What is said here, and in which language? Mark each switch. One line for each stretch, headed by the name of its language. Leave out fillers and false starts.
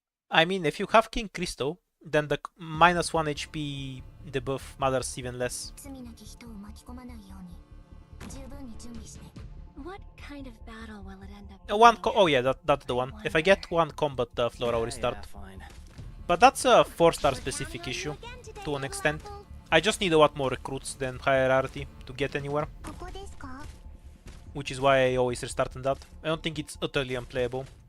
English: I mean, if you have King Crystal, then the -1 HP debuff matters even less.
Japanese: 罪なき人を巻き込まないように十分に準備して
English: What kind of battle will it end up Oh yeah, that's the one. If I get one combat floor, I'll Yeah, restart. fine. But that's a 4-star specific issue, to an extent. I just need a lot more recruits than hierarchy to get anywhere,
Japanese: ここですか
English: which is why I always restart on that. I don't think it's utterly unplayable